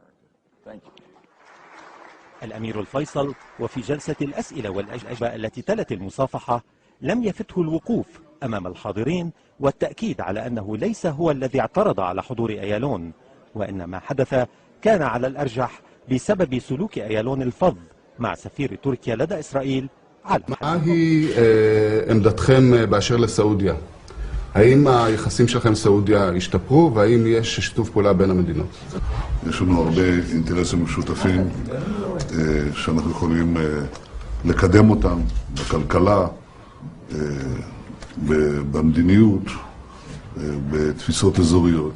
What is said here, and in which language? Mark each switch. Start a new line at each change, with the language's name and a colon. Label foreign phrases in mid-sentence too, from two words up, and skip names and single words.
Arabic: الأمير الفيصل وفي جلسة الأسئلة والأجوبة التي تلت المصافحة لم يفته الوقوف أمام الحاضرين والتأكيد على أنه ليس هو الذي اعترض على حضور أيالون، وإن ما حدث كان على الأرجح بسبب سلوك أيالون الفظ مع سفير تركيا لدى إسرائيل على
Hebrew: מה היא עמדתכם באשר לסעודיה? האם היחסים שלכם עם סעודיה השתפרו והאם יש שיתוף פעולה בין המדינות? יש לנו הרבה אינטרסים משותפים שאנחנו יכולים לקדם אותם בכלכלה, במדיניות, בתפיסות אזוריות.